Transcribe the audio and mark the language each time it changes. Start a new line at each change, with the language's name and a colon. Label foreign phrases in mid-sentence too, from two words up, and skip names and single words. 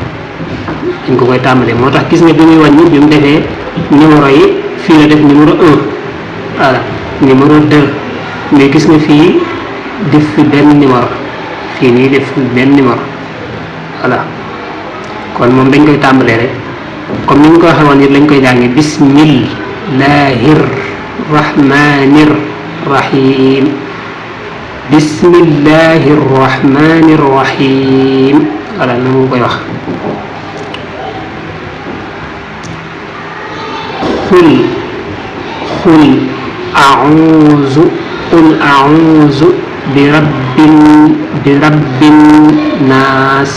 Wolof: moo tax gis nga bi muy wàññi bi mu defee numéro yi, fii la def numéro 1, voilà numéro 2, mais gis nga fii def fi benn numéro, fii nii def fi benn numéro. voilà kon moom dañ koy tàmbalee rek comme ni ñu ko waxee woon it lañ koy jàngi
Arabic: بسم الله الرحمن الرحيم. بسم الله الرحمن الرحيم.
Wolof: voilà na mu koy wax.
Arabic: قل أعوذ برب الناس.